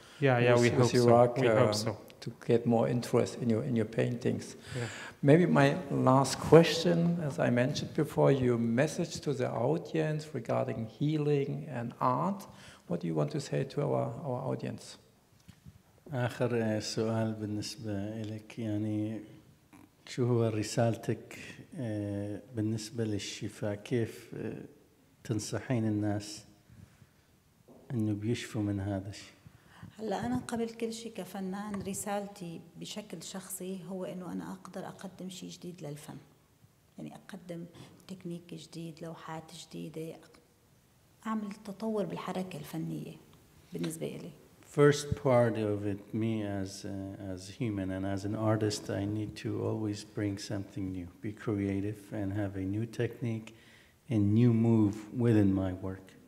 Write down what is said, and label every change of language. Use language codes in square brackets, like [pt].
[en] Yeah, we hope Iraq, so. We hope so. To get more interest in your paintings. Yeah. Maybe my last question, as I mentioned before, your message to the audience regarding healing and art. What do you want to say to our audience? [ar] آخر سؤال بالنسبة لك، يعني شو هو رسالتك بالنسبة للشفاء؟ كيف تنصحين الناس إنه بيشفوا من هذا الشيء؟ هلا أنا قبل كل شيء كفنان رسالتي بشكل شخصي هو إنه أنا أقدر أقدم شيء جديد للفن، يعني أقدم تكنيك جديد، لوحات جديدة، أعمل تطور بالحركة الفنية بالنسبة إلي. [en] First part of it, me as human and as an artist, I need to always bring something new, be creative and have a new technique and new move within my work.